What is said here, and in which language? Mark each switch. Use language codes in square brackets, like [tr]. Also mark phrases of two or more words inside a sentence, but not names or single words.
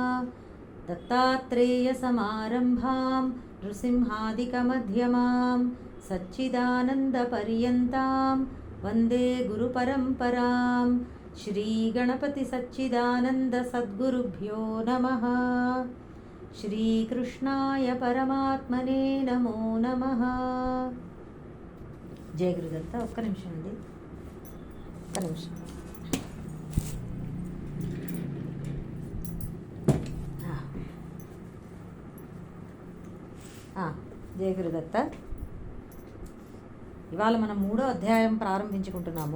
[sa] दत्तात्रेयसमारम्भां नृसिंहादिकमध्यमां सच्चिदानन्दपर्यन्तां वन्दे गुरुपरम्परां। श्रीगणपतिसच्चिदानन्दसद्गुरुभ्यो नमः। श्रीकृष्णाय परमात्मने नमो नमः। जय गुरुदत्त। [te] ఒక్క నిమిషం అండి, ఒక్క నిమిషం. [sa] జయ గురుదత్త. [te] ఇవాళ మనం 3వ అధ్యాయం ప్రారంభించుకుంటున్నాము.